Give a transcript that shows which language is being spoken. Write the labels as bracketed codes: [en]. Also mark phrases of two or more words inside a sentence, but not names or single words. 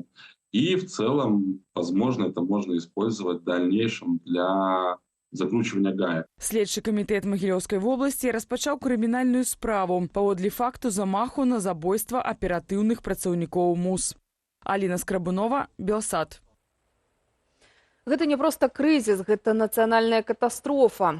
[ru] И в целом, возможно, это можно использовать в дальнейшем для закручивания гаек. [be] Следчы камітэт Магілёўскай вобласці распачаў крымінальную справу паводле факту замаху на забойства аператыўных працаўнікоў МУС. Аліна Скрабунова, Белсат. Гэта не проста крызіс, гэта нацыянальная катастрофа.